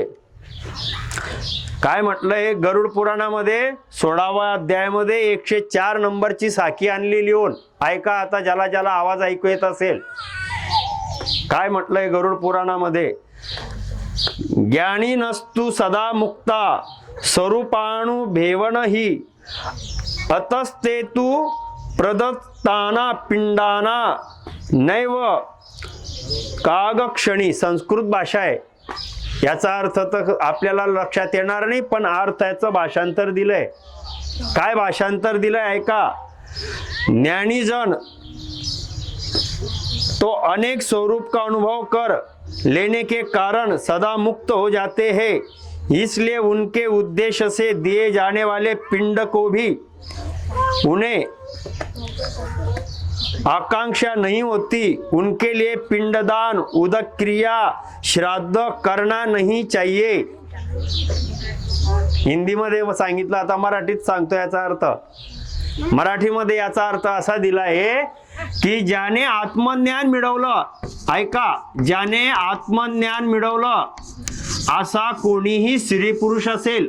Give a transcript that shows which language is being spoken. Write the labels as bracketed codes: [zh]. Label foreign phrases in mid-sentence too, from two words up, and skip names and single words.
[mr] काय म्हटलंय गरुड पुराणामध्ये 16व्या अध्यायामध्ये 104 नंबरची साखी आणली लिहून. ऐका आता, ज्याला ज्याला आवाज ऐकू येत असेल. काय म्हटलंय [sa] गरुड पुराणामध्ये, ज्ञानी नस्तु सदा मुक्ता स्वरूपाणु भेवनहि अतस्ते तू प्रदत्ताना पिंडाना नैव कागक्षणी. [mr] संस्कृत भाषा आहे, याचा अर्थ तर आपल्याला लक्षात येणार नाही, पण अर्थाचं भाषांतर दिलंय. काय भाषांतर दिलंय ऐका. [hi] ज्ञानीजन तो अनेक स्वरूप का अनुभव कर लेने के कारण सदा मुक्त हो जाते हैं, इसलिए उनके उद्देश्य से दिए जाने वाले पिंड को भी उन्हें आकांक्षा नहीं होती, उनके लिए पिंडदान उदक क्रिया श्राद्ध करना नहीं चाहिए. [mr] हिंदीमध्ये सांगितलं, आता मराठीत सांगतो याचा अर्थ. मराठीमध्ये याचा अर्थ असा दिला आहे की ज्याने आत्मज्ञान मिळवलं, ऐका, ज्याने आत्मज्ञान मिळवलं असा कोणीही स्त्री पुरुष असेल.